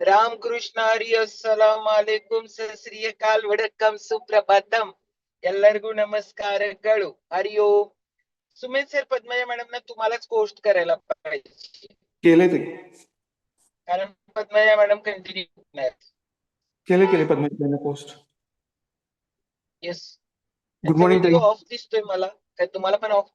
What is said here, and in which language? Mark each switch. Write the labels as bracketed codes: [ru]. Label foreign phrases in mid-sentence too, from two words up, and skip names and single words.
[kn] ರಾಮಕೃಷ್ಣ ಹರಿ [ar] السلام عليكم [pa] ਸਤ ਸ੍ਰੀ ਅਕਾਲ [kn] ವಡಕ್ಕಂ ಸುಪ್ರಭಾತಂ ಎಲ್ಲರಿಗೂ ನಮಸ್ಕಾರಗಳು. ಹರಿ ಓಂ. [mr] सुमित सर पद्मजा मॅडम ना तुम्हालाच पोस्ट करायला पाहिजे. केले ते कारण पद्मजा मॅडम कंटिन्यू नाही केले पद्मजा पोस्ट. येस. [en] good morning video off [mr] दिसतोय मला, काय तुम्हाला पण ऑफ?